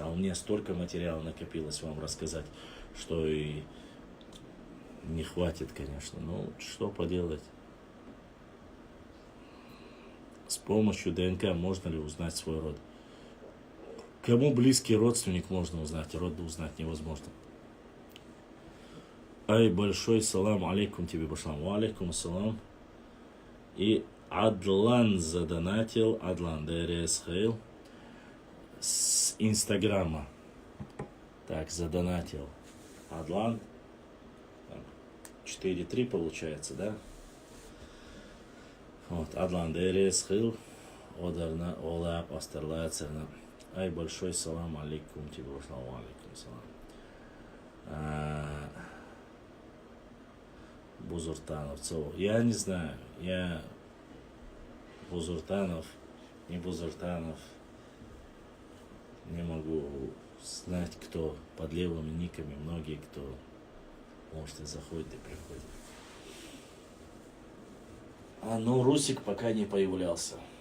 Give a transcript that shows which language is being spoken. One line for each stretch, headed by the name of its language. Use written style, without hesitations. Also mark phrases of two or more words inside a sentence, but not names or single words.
Russian: А у меня столько материала накопилось вам рассказать, что и не хватит, конечно. Ну, что поделать. С помощью ДНК можно ли узнать свой род? Кому близкий родственник можно узнать, род узнать невозможно. Ай, большой
Arabic: سلام عليكم
Russian: тебе, башлам.
Arabic: وعليكم السلام.
Russian: И Адлан задонатил, Адлан ДРСХЛ с Инстаграма. Так, задонатил. Адлан. 4-3 получается, да? Вот, Адлан ДРСХЛ. Одарна, Олап, Астарлая, Церна. Ай, большой
Arabic: سلام عليكم
Russian: тебе, башлам.
Arabic: وعليكم سلام. Бузуртанов.
Russian: Я не знаю, я Бузуртанов, не Бузуртанов, не могу знать, кто под левыми никами, многие, кто, может, и заходит, и приходит. Но Русик пока не появлялся.